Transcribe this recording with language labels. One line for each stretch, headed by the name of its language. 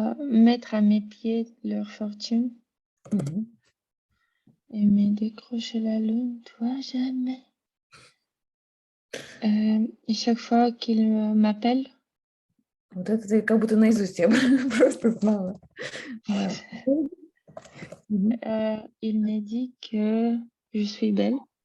French: Mettre à mes pieds leur fortune
Russian: Мгм.
French: et me décrocher la lune. Toi jamais. Et chaque fois qu'ils m'appellent,
Russian: Вот это ты как будто наизусть я просто знала. Да. Мгм.
French: il me dit que je suis belle.